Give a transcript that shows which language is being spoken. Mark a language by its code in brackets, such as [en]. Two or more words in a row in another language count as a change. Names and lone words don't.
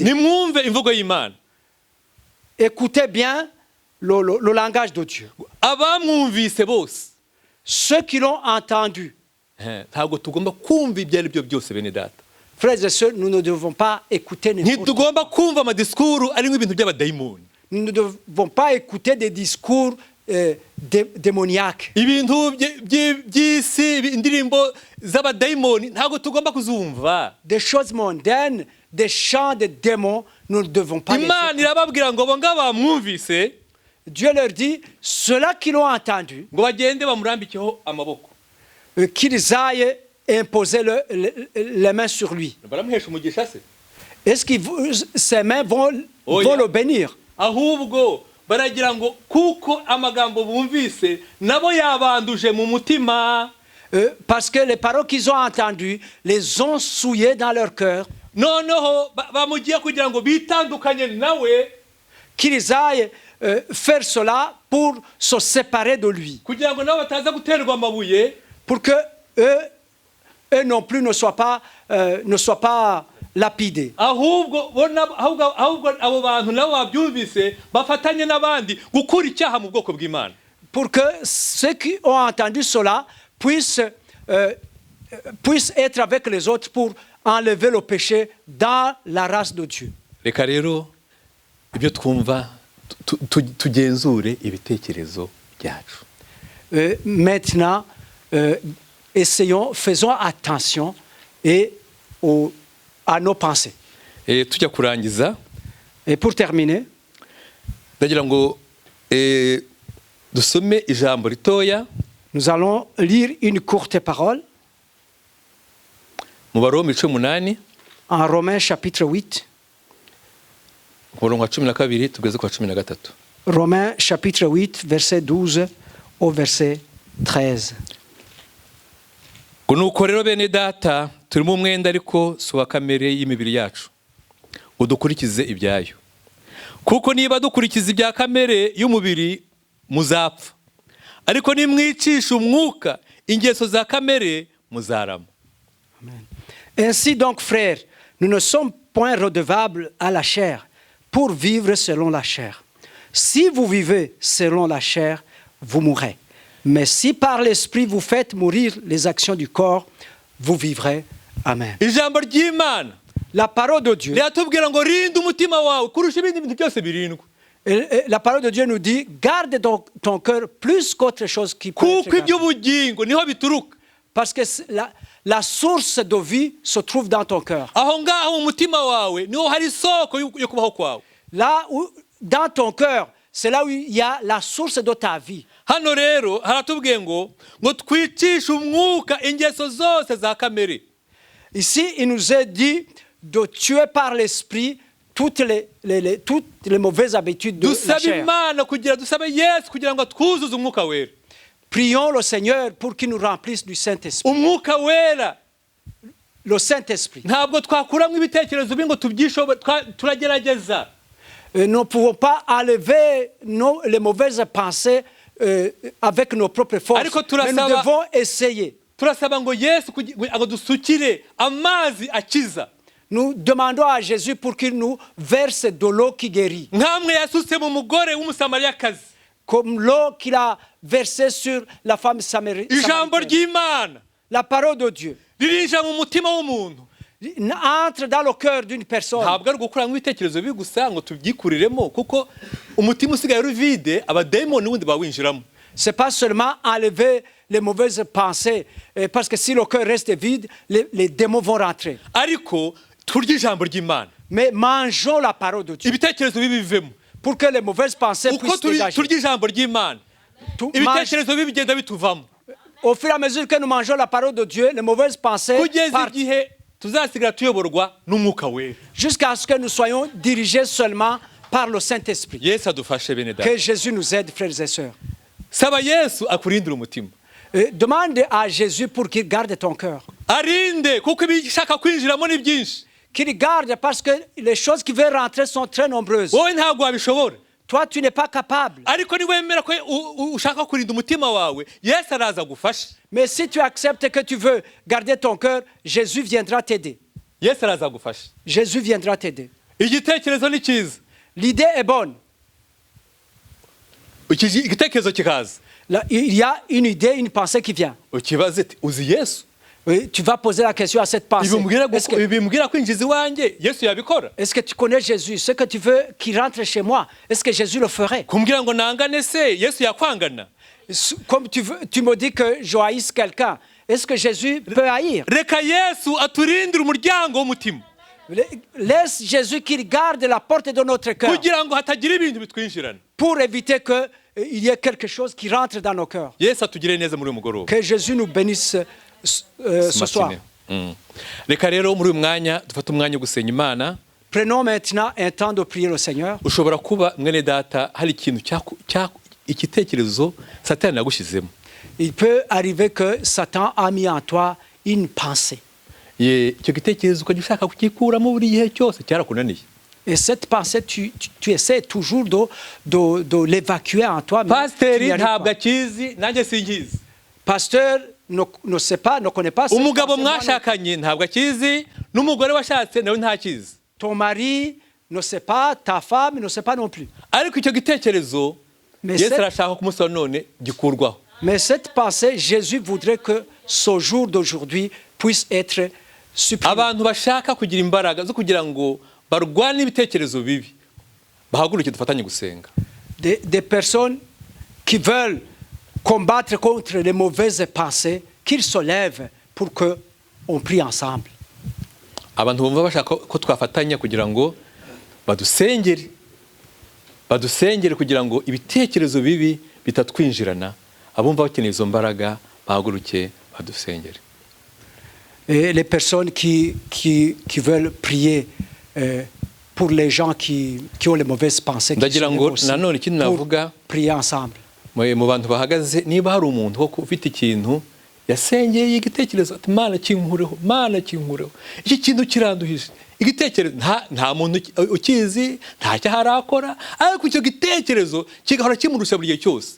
[rw] Nimwumve imvugo y'Imana. [fr] Écoutez bien le langage de Dieu. [rw] Abamwumvise bose. [fr] Ceux qui l'ont entendu. [rw] Ntabwo tugomba kumva ibyo ari byo byose bene data. [fr] Frères et sœurs, nous ne devons pas écouter n'importe quoi. [rw] Ntitugomba kumva amadisikuru arimo ibintu by'abadayimoni. [fr] Nous ne devons pas écouter des discours démoniaques. [rw] Ibintu by'isi indirimbo z'abadayimoni ntabwo tugomba kuzumva. [fr] Des choses mondaines, des chants de démons, nous ne devons pas les écouter. [rw] Imana irababwira ngo bo ngabamwumvise. [fr] Dieu leur dit, ceux-là qui l'ont entendu, [rw] ngo bagende bamurambikeho amaboko. [fr] Qu'ils aillent imposer les mains sur lui. [rw] Baramuhesha umugisha se. [fr] Est-ce que ses mains vont le bénir? [rw] Ahubwo baragira ngo kuko amagambo bumvise nabo yabanduje mu mutima. [fr] Parce que les paroles qu'ils ont entendues les ont souillés dans leur cœur. [rw] Noneho bamugiye kugira ngo bitandukanye nawe. [fr] Qu'ils aillent faire cela pour se séparer de lui. [rw] Kugira ngo nabo bataza guterwa amabuye. [fr] Pour que eux non plus ne soient pas lapidés. [rw] Ahubwo abo bantu nabo babyumvise bafatanye n'abandi gukura icyaha mu bwoko bw'Imana. [fr] Pour que ceux qui ont entendu cela puissent être avec les autres pour enlever le péché dans la race de Dieu. [rw] Reka rero ibyo twumva tugenzure ibitekerezo byacu. [fr] Maintenant faisons attention à nos pensées. [rw] Tujya kurangiza. [fr] Et pour terminer, [rw] ndagira ngo dusome ijambo ritoya. [fr] Nous allons lire une courte parole. [rw] Mu Baroma 18. [fr] En Romains chapitre 8. [rw] Umurongo wa 12 tugeze kwa 13. [fr] Romains chapitre 8 verset 12 au verset 13. [rw] Nuko rero bene data turimo umwenda ariko si wa kamere y'imibiri yacu udukurikize ibyayo kuko niba dukurikiza ibya kamere y'umubiri muzapfa ariko nimwicisha umwuka ingeso za kamere muzarama. Amen. [fr] Ainsi donc frères, nous ne sommes point redevables à la chair pour vivre selon la chair. Si vous vivez selon la chair, vous mourrez. Mais si par l'esprit vous faites mourir les actions du corps, vous vivrez. Amen. [rw] Ijambo ry'Imana [fr] La parole de Dieu, [rw] riratubwira ngo rinda umutima wawe kurusha ibindi bintu byose birindwa, [fr] la parole de Dieu nous dit, garde ton cœur plus qu'autre chose qui peut être [rw] kuko [fr] gardé. [rw] iby'ubugingo niho bituruka. [fr] Parce que la source de vie se trouve dans ton cœur. [rw] Aho ngaho mu mutima wawe niho hari isoko yo kubaho kwawe. [fr] Là où, dans ton cœur, c'est là où il y a la source de ta vie. [rw] Hano rero haratubwiye ngo twicishe umwuka ingeso zose za kamere. [fr] Ici, il nous est dit de tuer par l'esprit toutes les mauvaises habitudes de la [rw] Dusabe [fr] chair. [rw] Imana dusabe Yesu kugira ngo twuzuze umwuka wera. [fr] Prions le Seigneur pour qu'il nous remplisse du Saint-Esprit. [rw] Umwuka wera [fr] Le Saint-Esprit. [rw] ntabwo twakuramo ibitekerezo bingo tubyishobe, turagerageza. [fr] Nous ne pouvons pas enlever les mauvaises pensées avec nos propres forces. [rw] Ariko [fr] Mais nous [rw] turasaba- [fr] devons essayer. [rw] Turasaba ngo Yesu ngo dusukire amazi akiza. [fr] Nous demandons à Jésus pour qu'il nous verse de l'eau qui guérit. [rw] Nkamwe yasutse mu mugore w'umusamariyakazi. [fr] Comme l'eau qu'il a versée sur la femme [rw] Ijambo [fr] samaritaine. [rw] ry'Imana [fr] La parole de Dieu [rw] ririnjira mu mutima w'umuntu. [fr] entre dans le cœur d'une personne. [rw] Ntabwo ari ugukuramo ibitekerezo bibi gusa ngo tubyikuriremo, kuko umutima usigaye uri vide, abadayimoni n'ubundi bawinjiramo. [fr] Ce n'est pas seulement enlever les mauvaises pensées, parce que si le cœur reste vide, les démons vont rentrer. [rw] Ariko turye ijambo ry'Imana, [fr] Mais mangeons la parole de Dieu [rw] ibitekerezo bibi bivemo. [fr] pour que les mauvaises pensées [rw] Uko [fr] puissent dégager. [rw] turya ijambo ry'Imana, ibitekerezo bibi bigenda bituvamo, [fr] Au fur et à mesure que nous mangeons la parole de Dieu, les mauvaises pensées [rw] kugeza [fr] partent [rw] igihe tuzasigara tuyoborwa n'umwuka wera. [fr] jusqu'à ce que nous soyons dirigés seulement par le Saint-Esprit. [rw] Yesu adufashe bene data. [fr] Que Jésus nous aide, frères et sœurs. [rw] Saba Yesu akurindire umutima, [fr] Demande à Jésus pour qu'il garde ton cœur. [rw] arinde kuko ibishaka kwinjiramo ni byinshi. [fr] Qu'il garde parce que les choses qui veulent rentrer sont très nombreuses. [rw] Wowe ntabwo wabishobora, [fr] Toi, tu n'es pas capable. [rw] ariko niwemera ko ushaka kurinda umutima wawe, Yesu araza agufashe. [fr] Mais si tu acceptes que tu veux garder ton cœur, Jésus viendra t'aider. [rw] Yesu araza agufashe. [fr] Jésus viendra t'aider. [rw] Igitekerezo ni cyiza, [fr] L'idée est bonne. [rw] igitekerezo kikaza, [fr] Là, il y a une idée, une pensée qui vient. [rw] ukibaze ati uzi Yesu? [fr] Oui, tu vas poser la question à cette pensée. [rw] Bimbwira kwinjiza iwanjye Yesu yabikora? [fr] Est-ce que tu connais Jésus? Ce que tu veux qu'il rentre chez moi, est-ce que Jésus le ferait? [rw] Kumbwira ngo nangane se Yesu yakwangana? [fr] Comme tu me dis que je haïsse quelqu'un, est-ce que Jésus peut haïr? [rw] Reka Yesu aturindire umuryango w'umutima, [fr] Laisse Jésus qu'il garde la porte de notre cœur [rw] kugira ngo hatagira ibintu bitwinjirana. [fr] pour éviter qu'il y ait quelque chose qui rentre dans nos cœurs. [rw] Yesu atugire neza muri uyu mugoroba. [fr] Que Jésus nous bénisse ce soir. [rw] Reka rero muri uyu mwanya dufate umwanya wo gusenya Imana. [fr] Prenons maintenant un temps de prier le Seigneur. [rw] Ushobora kuba mwene data hari ikintu igitekerezo Satani yagushyizemo. [fr] Il peut arriver que Satan a mis en toi une pensée. [rw] Icyo gitekerezo ukajya ushaka kugikuramo buri gihe cyose cyarakunaniye. [fr] Et cette pensée, tu essaies toujours de l'évacuer en toi. Mais tu [rw] Pasiteri [fr] n'y arrives [rw] ntabwo [fr] pas. [rw] akizi, nanjye sinkizi. [fr] Pasteur ne sait pas, ne connaît pas. [rw] Umugabo mwashakanye ntabwo akizi, n'umugore washatse nawe ntakizi. [fr] Ton mari ne sait pas, ta femme ne sait pas non plus. [rw] Ariko icyo gitekerezo Yesu arashaka ko umunsi wa none gikurwaho. [fr] Mais cette pensée, Jésus voudrait que ce jour d'aujourd'hui puisse être supprimé. [rw] Abantu bashaka kugira imbaraga zo kugira ngo barwane ibitekerezo bibi, bahaguruke dufatanye gusenga. [fr] Des personnes qui veulent combattre contre les mauvaises pensées, qu'ils se lèvent pour qu'on prie ensemble. [rw] Abantu bumva bashaka ko twafatanya kugira ngo badusengere kugira ngo ibitekerezo bibi bitatwinjirana. Abumva bakeneye izo mbaraga bahaguruke badusengere. [fr] Et les personnes qui veulent prier pour les gens qui ont les mauvaises pensées, qui se lèvent aussi pour prier ensemble. [rw] Mu bantu bahagaze, niba hari umuntu wo ufite ikintu yasengeye igitekerezo ati Mana kinkureho, Mana kinkureho, iki kintu kiranduhije, igitekerezo nta muntu ukizi, nta cyaharakora, ariko icyo gitekerezo kigahora kimurusha buri gihe cyose.